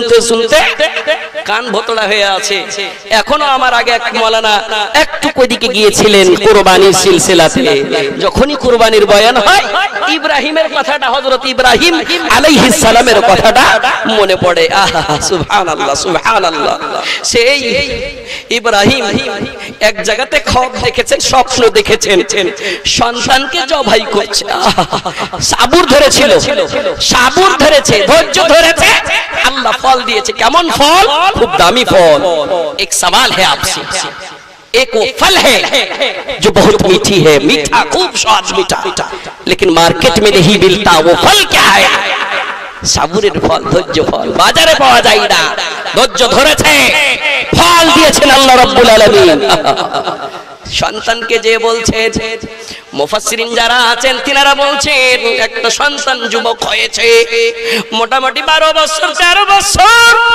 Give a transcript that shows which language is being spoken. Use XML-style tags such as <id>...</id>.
<bn>শুনতে কান ভোতড়া হয়ে আছে এখনো আমার আগে এক মাওলানা একটু ওইদিকে গিয়েছিলেন কুরবানির সিলসিলাতে যখনই কুরবানির বয়ান হয় ইব্রাহিমের কথাটা হযরত ইব্রাহিম আলাইহিস সালামের কথাটা মনে পড়ে আহা সুবহানাল্লাহ সেই ইব্রাহিম এক জায়গাতে খ্বব দেখেছেন, স্বপ্ন দেখেছেন, সন্তানকে জবাই করছে। সাবুর ধরেছিল, সাবুর ধরেছে, ধৈর্য ধরেছে, আল্লাহ ফল দিয়েছে। কেমন ফল? খুব দামি ফল। এক সওয়াল</bn> <hi>है आपसे, एक वो फल है जो बहुत मीठी है, मीठा, खूब स्वाद मीठा, लेकिन मार्केट में नहीं मिलता। वो फल क्या है?</hi> <bn>সাবুরের ফল, ধৈর্য ফল। বাজারে পাওয়া যায় না, ধৈর্য ধরেছে, ফল দিয়েছেন আল্লাহ রাব্বুল আলামিন। সন্তানকে যে বলছে, মুফাসসিরিন যারা আছেন তিনারা বলছেন একটা সন্তান যুবক হয়েছে, মোটামুটি 12 বছর 13 বছর।</bn>